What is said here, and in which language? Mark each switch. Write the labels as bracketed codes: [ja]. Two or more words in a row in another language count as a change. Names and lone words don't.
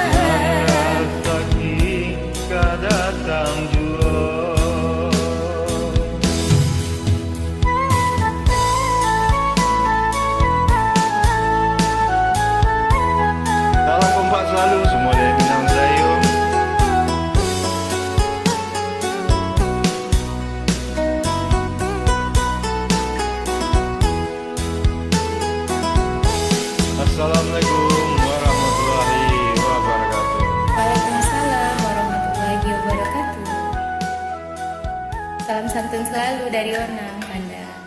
[id] Sakit kedatang jua. Salam kompak selalu semua dari Minang Melayu. [ar] السلام عليكم ورحمة الله وبركاته. وعليكم السلام ورحمة الله وبركاته. [id] Salam santun selalu dari Ona, Anda.